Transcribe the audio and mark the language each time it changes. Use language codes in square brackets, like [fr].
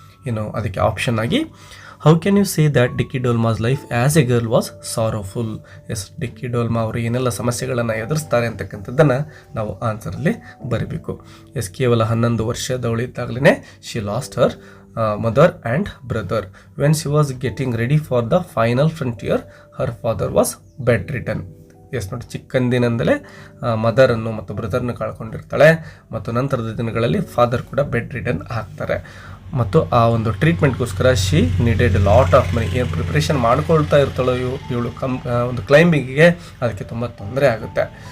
[kn] ಇನ್ನು ಅದಕ್ಕೆ ಆಪ್ಷನ್ ಆಗಿ, [en] How can you say that Dicky Dolma's life as a girl was sorrowful. [kn] S, ಡಿಕ್ಕಿ ಡೋಲ್ಮಾ ಅವರು ಏನೆಲ್ಲ ಸಮಸ್ಯೆಗಳನ್ನು ಎದುರಿಸ್ತಾರೆ ಅಂತಕ್ಕಂಥದ್ದನ್ನು ನಾವು ಆನ್ಸರಲ್ಲಿ ಬರೀಬೇಕು. ಎಸ್, ಕೇವಲ 11 ವರ್ಷದವಳಿದ್ದಾಗಲೇ [en] She lost her mother and brother. When she was getting ready for the final frontier, her father was bedridden. [kn] S, ನೋಡಿ, ಚಿಕ್ಕಂದಿನಿಂದಲೇ ಮದರನ್ನು ಮತ್ತು ಬ್ರದರ್ನ ಕಳ್ಕೊಂಡಿರ್ತಾಳೆ ಮತ್ತು ನಂತರದ ದಿನಗಳಲ್ಲಿ ಫಾದರ್ ಕೂಡ ಬೆಡ್ ರಿಡನ್ ಆಗ್ತಾರೆ. ಮತ್ತು ಆ ಒಂದು ಟ್ರೀಟ್ಮೆಂಟ್ಗೋಸ್ಕರ [en] She needed lot of money. [kn] ಏನು ಪ್ರಿಪ್ರೇಷನ್ ಮಾಡ್ಕೊಳ್ತಾ ಇರ್ತಾಳೋ ಇವಳು ಒಂದು ಕ್ಲೈಂಬಿಂಗಿಗೆ, ಅದಕ್ಕೆ ತುಂಬ ತೊಂದರೆ ಆಗುತ್ತೆ.